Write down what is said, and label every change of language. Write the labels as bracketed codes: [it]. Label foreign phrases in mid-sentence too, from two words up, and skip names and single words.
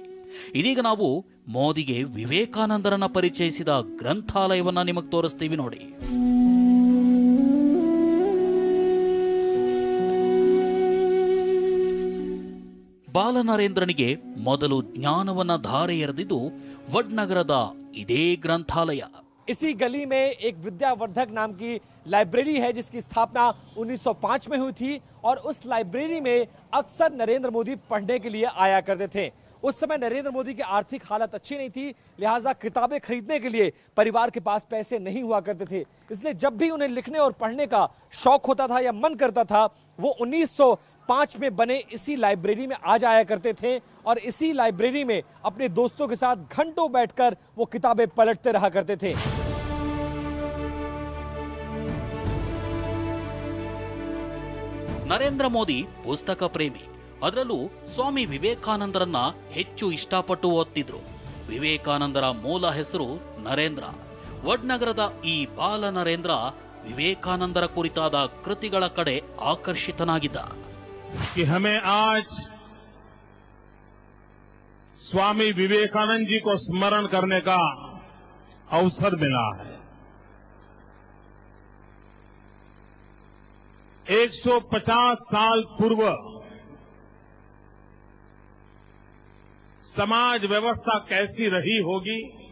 [kn] ಇದೀಗ ನಾವು ಮೋದಿಗೆ ವಿವೇಕಾನಂದರನ್ನ ಪರಿಚಯಿಸಿದ ಗ್ರಂಥಾಲಯವನ್ನ ನಿಮಗೆ ತೋರಿಸ್ತೀವಿ ನೋಡಿ. ಬಾಲನರೇಂದ್ರನಿಗೆ ಮೊದಲು ಜ್ಞಾನವನ್ನ ಧಾರೆ ಎರೆದಿದ್ದು ವಡ್ನಗರದ ಇದೇ ಗ್ರಂಥಾಲಯ. [hi] इसी गली में एक विद्यावर्धक नाम की लाइब्रेरी है जिसकी स्थापना 1905 में हुई थी और उस लाइब्रेरी में अक्सर नरेंद्र मोदी पढ़ने के लिए आया करते थे। उस समय नरेंद्र मोदी की आर्थिक हालत अच्छी नहीं थी, लिहाजा किताबें खरीदने के लिए परिवार के पास पैसे नहीं हुआ करते थे। इसलिए जब भी उन्हें लिखने और पढ़ने का शौक होता था या मन करता था, वो 1905 में बने इसी लाइब्रेरी में आ जाया करते थे और इसी लाइब्रेरी में अपने दोस्तों के साथ घंटों बैठकर वो किताबें पलटते रहा करते थे। [kn] ನರೇಂದ್ರ ಮೋದಿ ಪುಸ್ತಕ ಪ್ರೇಮಿ. ಅದರಲ್ಲೂ ಸ್ವಾಮಿ ವಿವೇಕಾನಂದರನ್ನ ಹೆಚ್ಚು ಇಷ್ಟಪಟ್ಟು ಓದ್ತಿದ್ರು. ವಿವೇಕಾನಂದರ ಮೂಲ ಹೆಸರು ನರೇಂದ್ರ. ವಡ್ನಗರದ ಈ ಬಾಲ ನರೇಂದ್ರ ವಿವೇಕಾನಂದರ ಕುರಿತಾದ ಕೃತಿಗಳ ಕಡೆ ಆಕರ್ಷಿತನಾಗಿದ್ದ. [hi] कि हमें आज स्वामी विवेकानंद जी को स्मरण करने का अवसर मिला है। 150 साल पूर्व समाज व्यवस्था कैसी रही होगी,